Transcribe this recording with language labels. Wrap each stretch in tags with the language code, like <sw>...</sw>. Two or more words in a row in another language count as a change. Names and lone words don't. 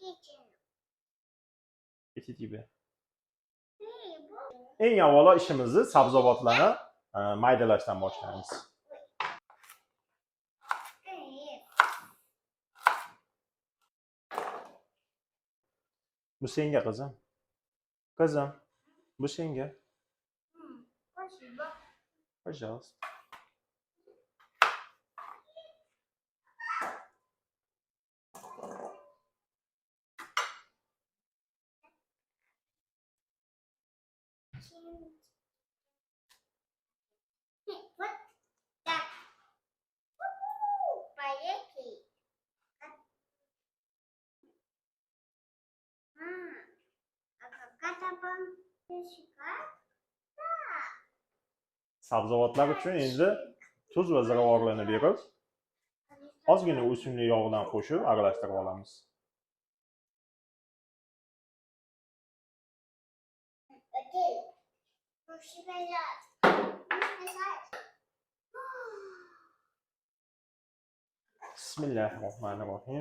<uz>Eng avvalo ishimizni sabzavotlarni maydalashdan boshlaymiz. Bu senga qizim. Qizim, bu senga.</uz> <ru>Пожалуйста. Вот так. Поехали. А какая-то помещика?</ru> <uz>Sabzavotlar uchun endi tuz va ziravorlarni berib, ozgina o'simlik yog'idan qo'shib aralashtirib olamiz.</uz> <ru>Окей.</ru> <ar>Bismillahirrohmanirrohim.</ar>